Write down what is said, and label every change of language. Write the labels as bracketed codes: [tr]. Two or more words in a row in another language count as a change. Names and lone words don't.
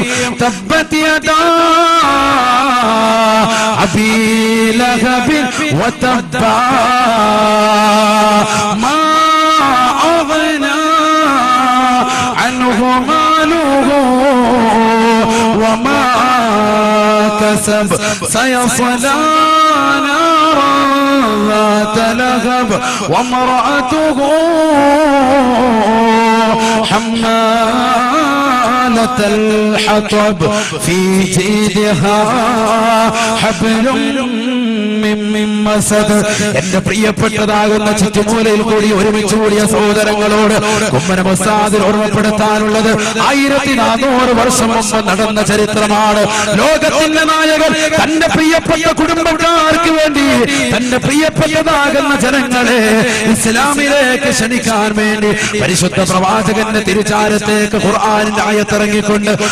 [ar] تبت يدا أبي لهب وتب ما أغنى عنه ماله وما كسب سيصلى نارا ذات لهب وامرأته حمالة الحطب في جيدها حبل من مسد. [ml] എന്റെ പ്രിയപ്പെട്ടതാകുന്ന ചുറ്റുമൂലയിൽ കൂടി ഒരുമിച്ച് കൂടിയ സഹോദരങ്ങളോട് കുമ്മനം ഉസ്താദിൽ ഓർമ്മപ്പെടുത്താനുള്ളത് 1400 വർഷം മുമ്പ് നടന്ന ചരിത്രമാണ്. ലോകത്തിന്റെ നായകൻ തന്റെ പ്രിയപ്പെട്ട കുടുംബക്കാർക്ക് വേണ്ടി തന്റെ പ്രിയപ്പെട്ടതാകുന്ന ജനങ്ങളെ ഇസ്ലാമിലേക്ക് ക്ഷണിക്കാൻ വേണ്ടി പരിശുദ്ധ പ്രവാചകന്റെ തിരുചാരത്തേക്ക് ഖുർആനിന്റെ ആയത്തിറങ്ങിക്കൊണ്ട്